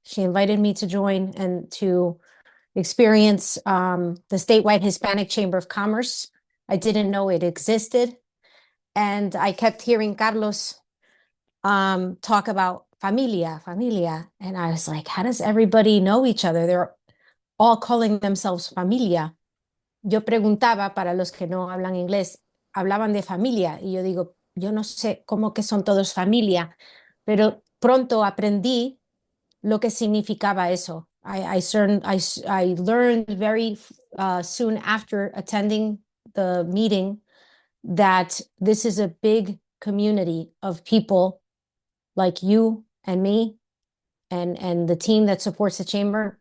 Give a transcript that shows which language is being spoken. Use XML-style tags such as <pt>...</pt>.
<en>She invited me to join and to experience the statewide Hispanic Chamber of Commerce. I didn't know it existed. And I kept hearing Carlos talk about familia. And I was like, how does everybody know each other? They're all calling themselves familia.</en> <es>Yo preguntaba, para los que no hablan inglés, hablaban de familia. Y yo digo, yo no sé cómo que son todos familia. Pero pronto aprendí lo que significaba eso.</es> <en>I learned very soon after attending the meeting that this is a big community of people like you and me and the team that supports the chamber.</en>